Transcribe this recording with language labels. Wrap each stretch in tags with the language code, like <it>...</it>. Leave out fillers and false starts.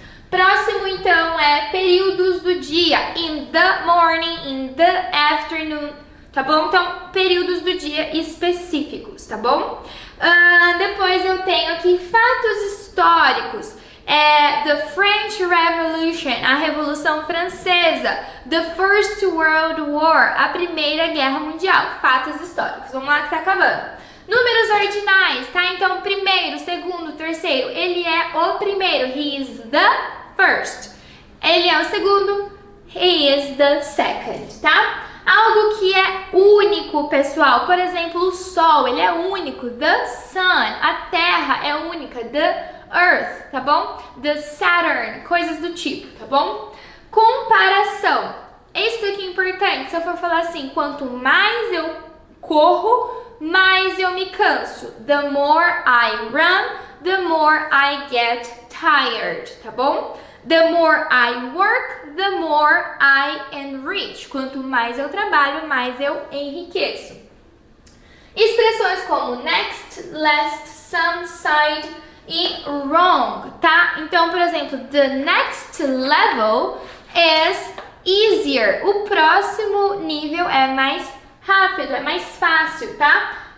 <pt>Próximo, então, é períodos do dia.</pt> <en>In the morning, in the afternoon, tá bom?</en> <pt>Então, períodos do dia específicos, tá bom? Depois eu tenho aqui fatos históricos.</pt> <en>The French Revolution,</en> <pt>a Revolução Francesa.</pt> <en>The First World War,</en> <pt>a Primeira Guerra Mundial. Fatos históricos. Vamos lá que tá acabando. Números ordinais, tá? Então, primeiro, segundo, terceiro. Ele é o primeiro.</pt> <en>He is the first.</en> <pt>Ele é o segundo.</pt> <en>He is the second,</en> <pt>tá? Algo que é único, pessoal. Por exemplo, o Sol, ele é único.</pt> <en>The Sun.</en> <pt>A Terra é única.</pt> <en>The Earth,</en> <pt>tá bom?</pt> <en>The Saturn,</en> <pt>coisas do tipo, tá bom? Comparação. Isso aqui é importante. Se eu for falar assim, quanto mais eu corro, mais eu me canso.</pt> <en>The more I run, the more I get tired, tá bom? The more I work, the more I enrich.</en> <pt>Quanto mais eu trabalho, mais eu enriqueço. Expressões como next, last, some, side e wrong, tá? Então, por exemplo,</pt> <en>the next level is easier.</en> <pt>O próximo nível é mais rápido, é mais fácil, tá?</pt>